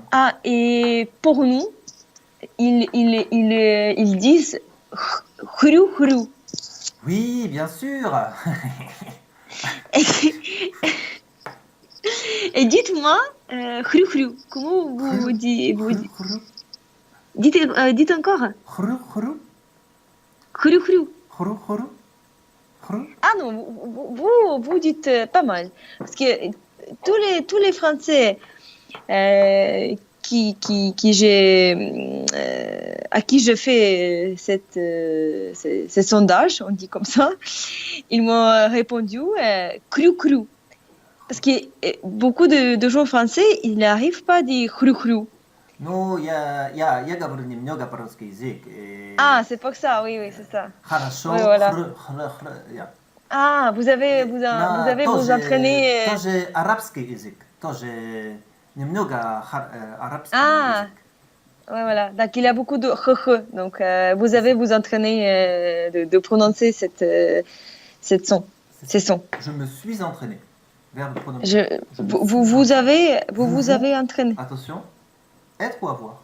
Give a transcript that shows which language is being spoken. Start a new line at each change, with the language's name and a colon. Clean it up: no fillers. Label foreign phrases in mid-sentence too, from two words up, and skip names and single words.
French: Ah, et pour nous, ils disent hru hru. Oui, bien sûr. Et dites-moi, hru hru, comment dites encore Chrou, chrou, hru hru. chrou, chrou, chrou. Ah non, vous dites pas mal. Parce que tous les Français à qui je fais ce sondage, on dit comme ça, ils m'ont répondu cru cru. Parce que beaucoup de gens français, ils n'arrivent pas à dire cru cru.
Russian: Ну, я говорю немного по-русски язык.
French: Ah, c'est pour ça, oui, oui, c'est ça.
Russian: Хорошо.
French: Oui, voilà.
Russian: Я.
French: Ah, vous avez vous entraîné.
Russian: Тоже арабский язык. Тоже немного арабский
French: Ah,
Russian: язык.
French: ouais, voilà. Donc, il a beaucoup de donc, vous avez vous entraîné de prononcer cette son, ces sons. Je me suis entraîné. Verbe prononcer. Vous avez entraîné. Attention. Être ou avoir?